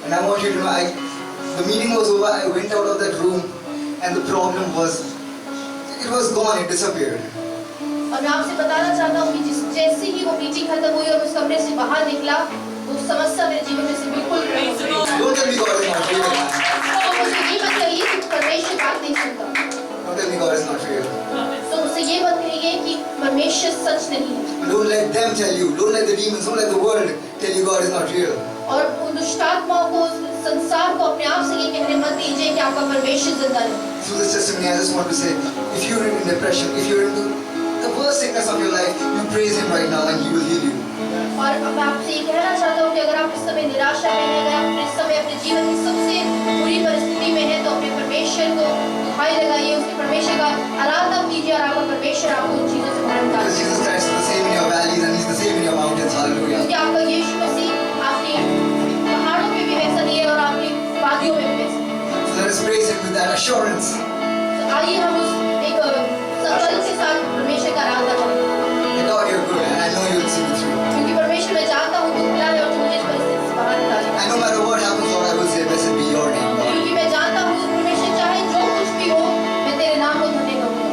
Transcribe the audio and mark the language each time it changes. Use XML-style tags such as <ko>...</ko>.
<en>And I want you to know, the meeting was over, I went out of that room and the problem was, it was gone, it disappeared.</en> <hi>और मैं आपसे बताना चाहता हूँ कि जैसे ही वो मीटिंग खत्म हुई और उस कमरे से बाहर निकला, वो समस्या मेरे जीवन में से बिल्कुल खत्म हो गई।</hi> <en>Don't tell me God is not real.</en> <hi>तो मुझे ये मत कहिए कि परमेश्वर बात नहीं सुनता।</hi> <en>Don't tell me God is not real.</en> <hi>तो मुझसे ये मत कहिए कि परमेश्वर सच नहीं है।</hi> <en>Don't let them tell you, don't let the demons, don't let the world tell you God is not real.</en> <hi>और उन दुष्ट आत्माओं को, संसार को अपने आप से ये कहने मत दीजिए कि आपका परमेश्वर जिंदा नहीं।</hi> <en>Through this testimony, I just want to say, if you're in depression, if you're in the worst sickness of your life, you praise Him right now and He will heal you.</en> <hi>और अब मैं आपसे ये कहना चाहता हूँ कि अगर आप इस समय निराशा में हैं, अगर आप इस समय अपने जीवन की सबसे बुरी परिस्थिति में हैं, तो अपने परमेश्वर को दुहाई लगाइए, उसके परमेश्वर का आराधना कीजिए और आपका परमेश्वर आपको उन चीजों से बाहर निकालेगा।</hi> <en>Because Jesus Christ is the same in your valleys and He's the same in your mountains. Hallelujah.</en> <hi>क्योंकि आपका यीशु मसीह आपकी पहाड़ों में भी वैसा नहीं है और आपकी वादियों में भी वैसा नहीं है।</hi> <en>So let us praise Him with that assurance.</en> <hi>तो आइए हम उस एक संकल्प के साथ परमेश्वर का आराधना करें।</hi> <en>That God, you're good and I know you will see me through.</en> <hi>क्योंकि परमेश्वर मैं जानता हूँ तू खुला है और तू मुझे इस परिस्थिति से बाहर निकालेगा।</hi> <en>And no matter what happens, Lord, I will say, blessed be your name, God.</en> <hi>क्योंकि मैं जानता हूँ परमेश्वर चाहे जो कुछ भी हो, मैं तेरे नाम को धन्य करूँगा।</hi>